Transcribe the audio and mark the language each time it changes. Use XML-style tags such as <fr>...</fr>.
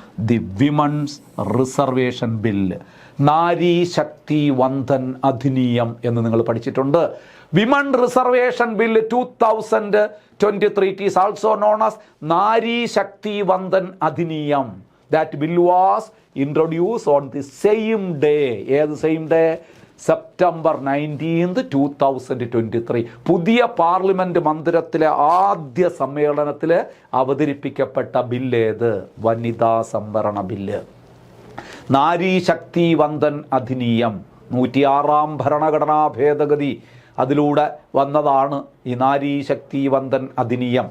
<ml>The women's reservation bill, Nari Shakti Vandan Adhiniyam എന്ന് നിങ്ങൾ പഠിച്ചിട്ടുണ്ട്.</ml> <en>Women reservation bill 2023, it is also known as Nari Shakti Vandan Adhiniyam. That bill was introduced on the same day.</en> <ml>ഏത് same day? September 19, 2023. പുതിയ parliament മന്ദിരത്തിലെ ആദ്യ സമ്മേളനത്തിൽ അവതരിപ്പിക്കപ്പെട്ട ബില്ലേത്? വനിതാ സംവരണ ബില്ല്, നാരി ശക്തി വന്ദൻ അധിനിയം. 106 ഭരണഘടനാ ഭേദഗതി അതിലൂടെ വന്നതാണ് ഈ നാരി ശക്തി വന്ദൻ അധിനിയം.</ml>